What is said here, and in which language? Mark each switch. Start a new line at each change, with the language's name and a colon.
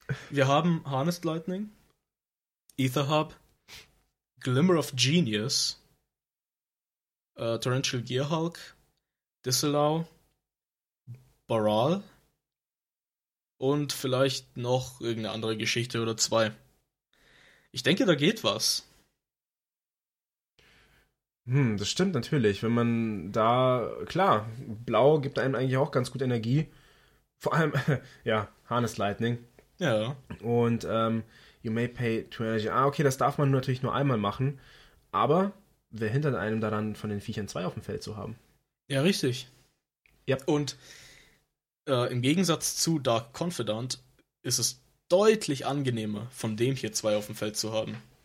German: Wir haben Harnessed Lightning, Aether Hub, Glimmer of Genius, Torrential Gear Hulk, Disallow, Baral und vielleicht noch irgendeine andere Geschichte oder zwei. Ich denke, da geht was. Das stimmt natürlich. Wenn man da, klar, Blau gibt einem eigentlich auch ganz gut Energie. Vor allem, ja, Harness Lightning. Ja.
English: Und you may pay to energy.
German: Ah, okay, das darf man natürlich nur einmal machen. Aber wer hindert einem daran, von den Viechern 2 auf dem Feld zu haben? Ja, richtig. Ja. Und im Gegensatz zu Dark Confidant ist es deutlich angenehmer, von dem hier 2 auf dem Feld zu haben.